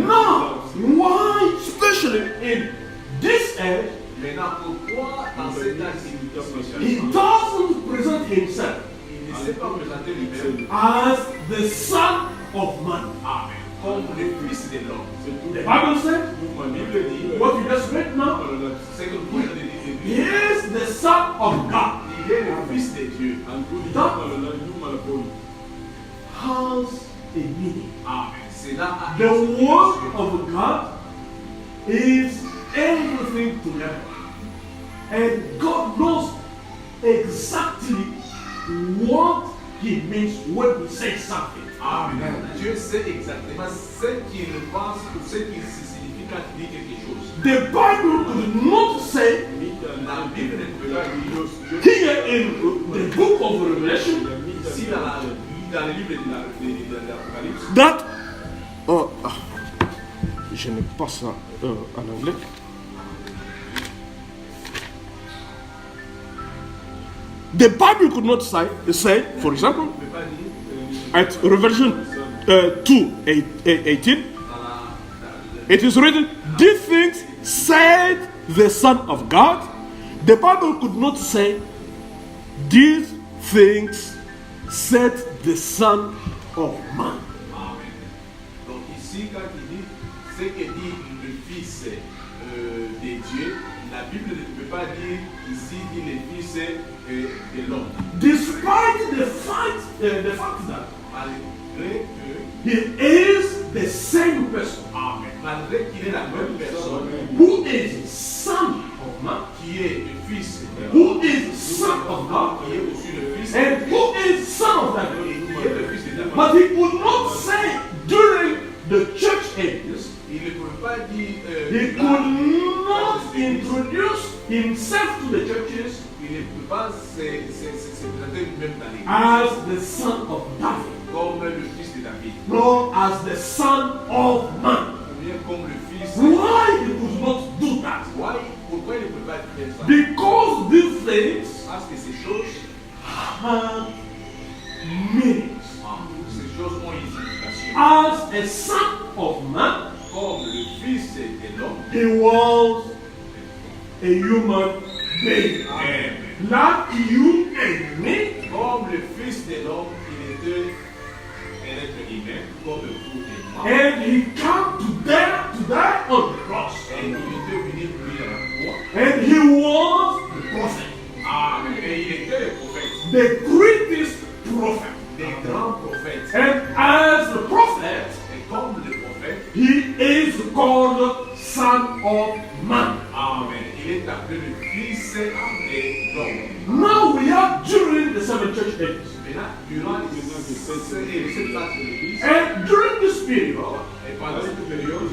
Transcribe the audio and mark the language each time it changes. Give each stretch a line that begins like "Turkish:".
English: Now, why, especially in this age,
French: Maintenant, pourquoi dans cet âge
English: he doesn't present himself
French: il ne s'est pas présenté lui-même
English: as the Son of Man?
French: Amen. Comme le Fils de l'homme.
English: The Bible says,
French: La Bible dit,
English: what you just read now,
French: c'est que vous avez
English: he
French: dit,
English: is the Son of God.
French: il est le Fils de Dieu.
English: Has a meaning.
French: Amen. Cela a
English: The word of God is everything to them. And God knows exactly what he means when he says something. Amen.
French: Dieu sait exactement ce qu'il pense ou ce qu'il signifie quand il dit quelque chose.
English: The Bible could not say
French: La Bible ne peut pas dire
English: here in the book of Revelation
French: si dans le livre de l'Apocalypse that je n'ai pas ça en anglais.
English: The Bible could not say, for example,
French: ne peut pas dire
English: At Revelation 2:18, it is written, "These things said the Son of God." The Bible could not say, "These things said the Son of Man." Amen.
French: Donc ici, quand il dit ce que dit le Fils de Dieu, la Bible ne peut pas dire ici dit le Fils de l'homme.
English: Despite the fact that
French: Malgré que,
English: he is the same person, Amen.
French: Malgré qu'il est la même personne,
English: who is Son of Man,
French: qui est le Fils de l'homme,
English: who is Son of God,
French: qui est aussi le Fils de
English: and who is Son of God.
French: qui est le Fils de l'homme.
English: But he could not say during the church ages,
French: Il ne pouvait pas dire.
English: he could not introduce himself to the churches
French: Il ne peut pas se présenter lui-même dans l'église
English: as the Son of David,
French: comme le Fils de David,
English: nor as the Son of Man.
French: ou bien comme le Fils.
English: Why he could not do that?
French: Pourquoi il ne peut pas faire ça?
English: Because these things
French: Parce que ces choses,
English: have meanings.
French: ces choses ont une signification.
English: As a Son of Man,
French: Comme le Fils de l'homme,
English: he was a human being. Like you and me,
French: comme le Fils de l'homme, il était un être humain, comme vous et moi.
English: and he came to die on the cross.
French: Et il était venu mourir à la croix.
English: And he was the prophet,
French: Et il était le prophète,
English: the greatest prophet.
French: des grands prophètes.
English: And as the prophet,
French: Et comme le prophète,
English: he is called Son of Man. Amen.
French: Il est appelé le Fils de l'homme.
English: Now we are during the seven church ages.
French: Maintenant, durant cette phase de l'Église,
English: And during this period,
French: et pendant cette période,